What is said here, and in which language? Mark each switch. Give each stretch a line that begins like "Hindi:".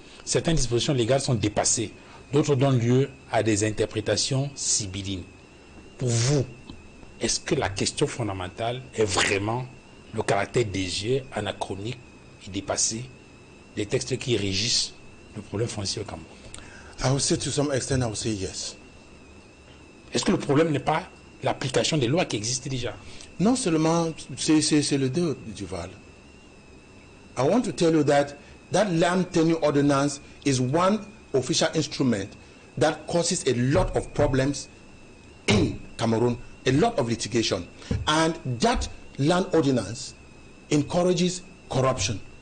French: Certaines dispositions légales sont dépassées, d'autres donnent lieu à des interprétations sibyllines. Pour vous, est-ce que la question fondamentale est vraiment le caractère désuet, anachronique et dépassé des textes qui régissent le problème foncier au Cameroun?
English: I would say to some extent, I would say yes.
French: Est-ce que le problème n'est pas l'application des lois qui existent déjà? Non seulement c'est le deux, Duval.
English: I want to tell you that land tenure ordinance is one official instrument that causes a lot of problems in Cameroon, a lot of litigation. And that land ordinance encourages corruption.